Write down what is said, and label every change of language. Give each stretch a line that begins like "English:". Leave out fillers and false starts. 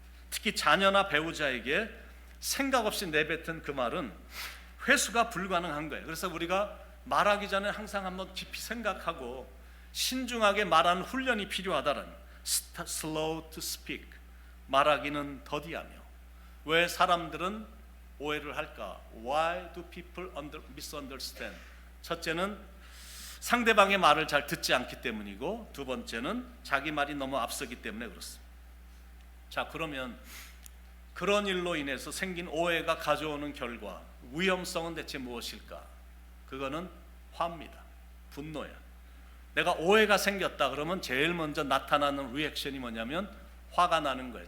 Korean: 특히 자녀나 배우자에게 생각 없이 내뱉은 그 말은 회수가 불가능한 거예요. 그래서 우리가 말하기 전에 항상 한번 깊이 생각하고 신중하게 말하는 훈련이 필요하다는,
English: slow to speak,
Korean: 말하기는 더디하며. 왜 사람들은 오해를 할까?
English: Why do people misunderstand?
Korean: 첫째는 상대방의 말을 잘 듣지 않기 때문이고, 두 번째는 자기 말이 너무 앞서기 때문에 그렇습니다. 자, 그러면 그런 일로 인해서 생긴 오해가 가져오는 결과, 위험성은 대체 무엇일까? 그거는 화입니다. 분노야. 내가 오해가 생겼다 그러면 제일 먼저 나타나는 리액션이 뭐냐면 화가 나는 거예요.